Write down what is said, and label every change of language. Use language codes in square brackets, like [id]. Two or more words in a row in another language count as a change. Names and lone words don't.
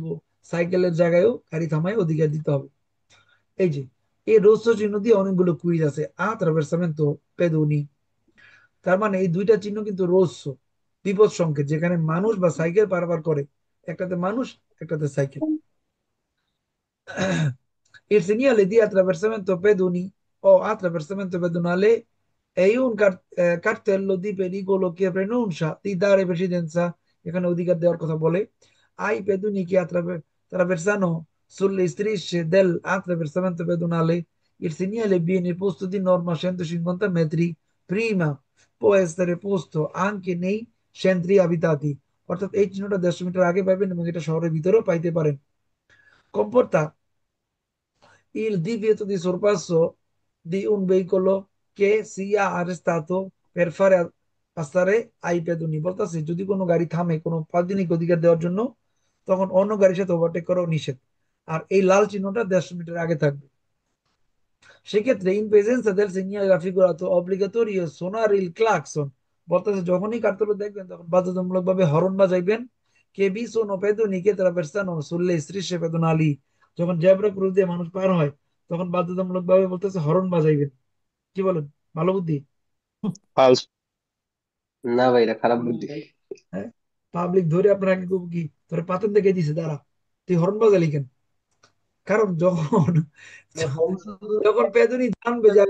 [bn] সাইকেলের জায়গায়ও গাড়ি থামাই অধিকার দিতে হবে। এই যে এই রোস্য চিহ্ন দিয়ে অনেকগুলো কুইজ আছে। [it] attraversamento pedoni, [bn] তার মানে এই দুইটা চিহ্ন কিন্তু রোস্য, বিপদ সংকেত, যেখানে মানুষ বা সাইকেল পারাপার করে। একটাতে মানুষ, একটাতে সাইকেল। [it] Il segnale di attraversamento pedoni o attraversamento pedonale è un cartello di pericolo che preannuncia di dare precedenza, [bn] এখানে অধিকার দেওয়ার কথা বলে, [it] ai pedoni che attraversano sulle strisce del attraversamento pedonale. Il segnale viene posto di norma 150 metri prima, può essere posto anche nei centri abitati, [bn] অর্থাৎ এই চিহ্নটা 150 মিটার আগে পাবেন এবং এটা শহরের ভিতরেও পাইতে পারেন। [it] Comporta il divieto di sorpasso di un veicolo che sia arrestato per fare passare ai pedoni, [bn] বলতেছে যদি কোনো গাড়ি থামে কোনো পাবলিক অধিকার দেওয়ার জন্য, তখন অন্য গাড়ির সাথে ওভারটেক করাও নিষেধ। আর এই লাল চিহ্নটা 150 মিটার আগে থাকবে। সেক্ষেত্রে [it] in presenza del segnale raffigurato obbligatorio suonare il clacson, [bn] বলতেছে যখনই কার্তলে দেখবেন তখন বাধ্যতামূলক ভাবে হরন বাজাইবেন। [it] ce vi sono pedoni che traversano sulle strisce pedonali, [bn] যখন জেব্রা ক্রস দিয়ে মানুষ পার হয় তখন বাধ্যতামূলক ভাবে বলতেছে হরন বাজাইবেন। কি বলেন? ভালো বুদ্ধি। ফালস। না ভাই, এটা খারাপ বুদ্ধি। হ্যাঁ, পাবলিক ধরে আপনার আগে করবো কি, তোর পাতেন দেখে দিছে দাঁড়া, তুই হরন বাজালি কেন? কারণ যখন যখন পেদনি জানবে যে